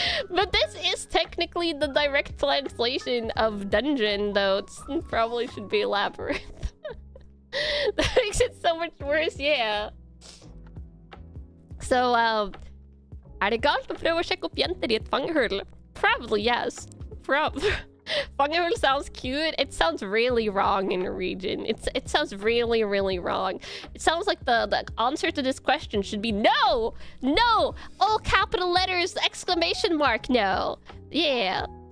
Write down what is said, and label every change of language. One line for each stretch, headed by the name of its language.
English: But this is technically the direct translation of dungeon, though it probably should be labyrinth. That makes it so much worse, yeah.
Norwegian: So, er det galt å prøve å sjekke opp jenter I et fangehull?
English: Probably yes. Fangehull sounds cute. It sounds really wrong in Norwegian. It sounds really, really wrong. It sounds like the answer to this question should be no! No! All capital letters, exclamation mark, no. Yeah.